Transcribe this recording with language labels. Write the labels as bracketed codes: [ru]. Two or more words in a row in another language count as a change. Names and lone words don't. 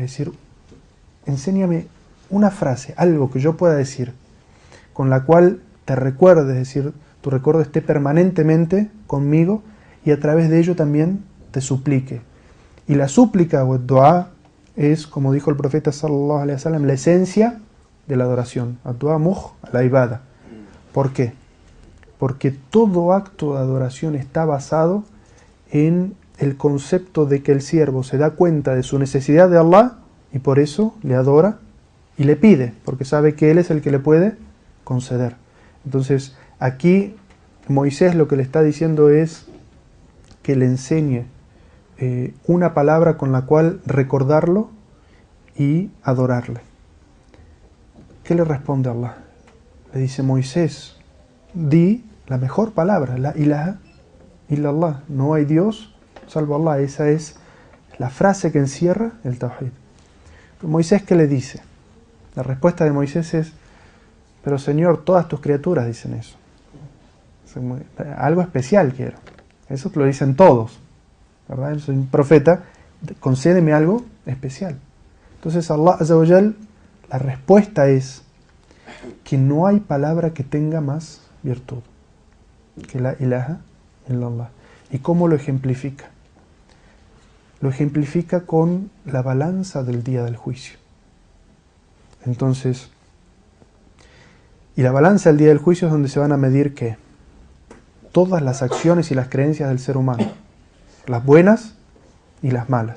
[es] Es decir, enséñame una frase, algo que yo pueda decir, con la cual te recuerde, es decir, tu recuerdo esté permanentemente conmigo y a través de ello también te suplique. Y la súplica o el dua es, como dijo el profeta [ar] صلى الله عليه وسلم, [es] la esencia de la adoración. [ar] الدعاء مخ العبادة. [es] ¿Por qué? Porque todo acto de adoración está basado en el concepto de que el siervo se da cuenta de su necesidad de Allah y por eso le adora y le pide, porque sabe que Él es el que le puede conceder. Entonces, aquí Moisés lo que le está diciendo es que le enseñe una palabra con la cual recordarlo y adorarle. ¿Qué le responde Allah? Le dice: Moisés, di la mejor palabra, [ar] لا إله إلا الله, [es] no hay Dios salvo Allah. Esa es la frase que encierra el tawhid. Moisés, ¿qué le dice? La respuesta de Moisés es: pero Señor, todas tus criaturas dicen eso. Algo especial quiero. Eso lo dicen todos, ¿verdad? Yo soy un profeta, concédeme algo especial. Entonces [ar] الله عز وجل, [es] la respuesta es que no hay palabra que tenga más virtud que [ar] لا إله إلا الله. [es] ¿Y cómo lo ejemplifica? Lo ejemplifica con la balanza del día del juicio. Entonces, y la balanza del día del juicio es donde se van a medir ¿qué? Todas las acciones y las creencias del ser humano, las buenas y las malas.